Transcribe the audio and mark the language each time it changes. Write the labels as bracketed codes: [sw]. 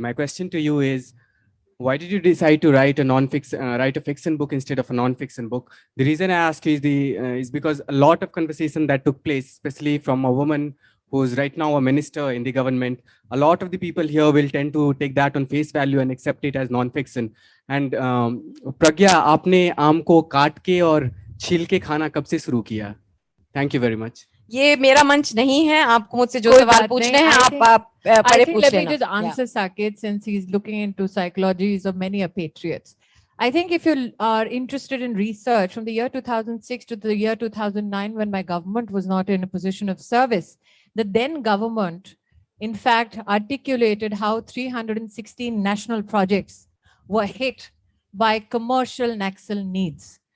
[en] My question to you is, why did you decide to write a fiction book instead of a non-fiction book? The reason I ask you is because a lot of conversation that took place, especially from a woman who's right now a minister in the government, a lot of the people here will tend to take that on face value and accept it as non-fiction. [hi] And Pragya, आपने आम को काट के और छील के खाना कब से शुरू किया? [en] Thank you very much. [hi] ये मेरा मंच नहीं है, आपको मुझसे जो सवाल पूछने हैं आप पहले पूछ लेना. [en] Let me just answer Saket, since he's looking into psychologies of many patriots. I think if you are interested in research from the year 2006 to the year 2009, when my government was not in a position of service, the then government, in fact, articulated how 316 national projects were hit by commercial Naxal needs.